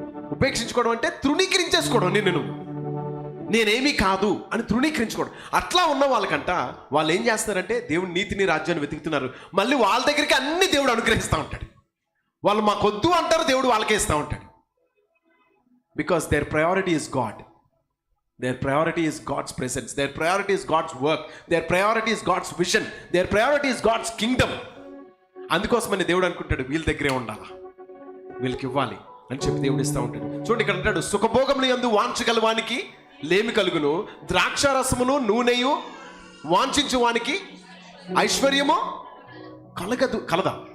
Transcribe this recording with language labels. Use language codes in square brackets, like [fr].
[te] ఉపేక్షించుకోవడం అంటే తృణీకరించేసుకోవడం. నేనేమీ కాదు అని తృణీకరించుకోవడం. అట్లా ఉన్న వాళ్ళకంట వాళ్ళు ఏం చేస్తారంటే దేవుని నీతిని రాజ్యాన్ని వెతుకుతున్నారు. మళ్ళీ వాళ్ళ దగ్గరికి అన్ని దేవుడు అనుగ్రహిస్తూ ఉంటాడు. వాళ్ళు మాకొద్దు అంటారు, దేవుడు వాళ్ళకే ఇస్తూ ఉంటాడు. [en] Because their priority is God. Their priority is God's presence. Their priority is God's work. Their priority is God's vision. Their priority is God's kingdom. [te] అందుకోసమని దేవుడు అనుకుంటాడు వీళ్ళ దగ్గరే ఉండాలా, వీళ్ళకి ఇవ్వాలి అని చెప్పి దేవుడు ఇస్తూ ఉంటాడు. చూడండి ఇక్కడ అంటాడు, సుఖభోగముల యందు వాంచగలవానికి లేమి కలుగును, ద్రాక్షారసమును నూనెయు వాంఛించు వానికి ఐశ్వర్యము కలదా?